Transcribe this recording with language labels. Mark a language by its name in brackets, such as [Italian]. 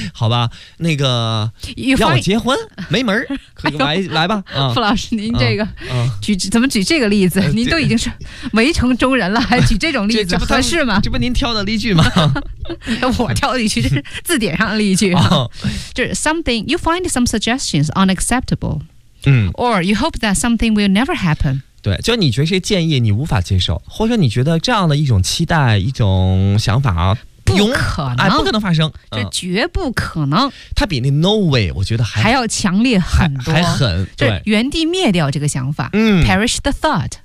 [Chinese] 好吧，那个要我结婚没门儿，可以来、哎、来吧。傅老师，您这个、啊、怎么举这个例子？您都已经是围城中人了，还举这种例子合适吗？这不您挑的例句吗？我挑的例句，这是字典上的例句。哦、就是 [English] something you find some suggestions unacceptable，嗯，or you hope that something will never happen。 [Chinese] 对，就你觉得这建议你无法接受，或者你觉得这样的一种期待、一种想法啊，不可能，哎，不可能发生，这绝不可能。它、嗯、比那 no way 我觉得还要强烈很多，还狠，对，原地灭掉这个想法，嗯 [English] ，perish the thought、